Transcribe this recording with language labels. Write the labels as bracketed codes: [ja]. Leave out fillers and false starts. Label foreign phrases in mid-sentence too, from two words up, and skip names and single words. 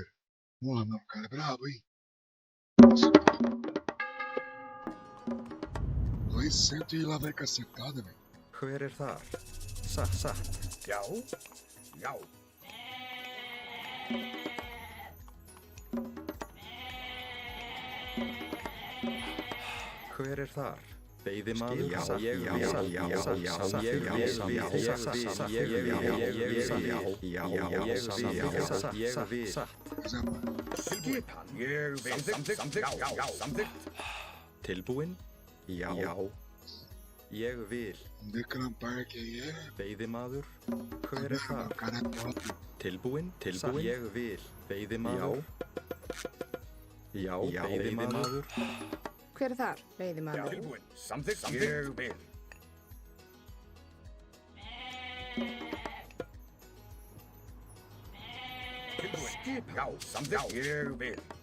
[pt] Porra, meu cara é brabo, hein? 200 e lá vai cacetada, velho. [is] Hver þar? Satt. Já. Já. Hver þar? Veiðimaður? Já. Skipan. Ég vil. Samþykkt. Já. Samþykkt. Tilbúinn? Já. Ég vil. [pt] Declan Parker aí é. [is] Veiðimaður? Hver [pt] Meu [is] þar? [pt] cara é top. [is] Tilbúinn? Ég vil. Veiðimaður? Já. Veiðimaður? Hver þar? Veiðimaður. Tilbúinn. Samþykkt. Ég vil. Tilbúinn. Skipan. Já. Samþykkt. Ég vil.